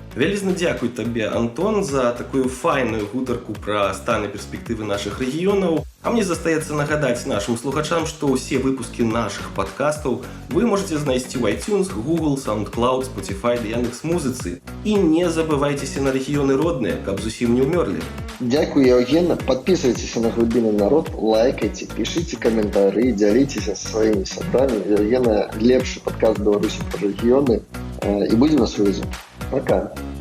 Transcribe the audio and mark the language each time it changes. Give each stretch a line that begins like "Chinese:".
Belarusian: Вялізна дзякуй табе, Антон, за такую файную гутарку пра стан і перспектывы нашых рэгіёнаў. А мне застаецца нагадаць нашым слухачам, што ўсе выпускі нашых падкастаў вы можаце знайсці ў iTunes, Google, SoundCloud, Spotify ды Яндекс.Музыцы. І не забывайцеся на рэгіёны родныя, каб зусім не ўмёрлі. Дзякуй, Евгена.
Russian: Подписывайтесь на «Глыбінны народ», лайкайте, пишите комментарии, делитесь со своими сябрамі.
Belarusian: Евгена, лепшы падкаст Беларусі пра рэгіёны. І
Russian: будем на связи. Пока.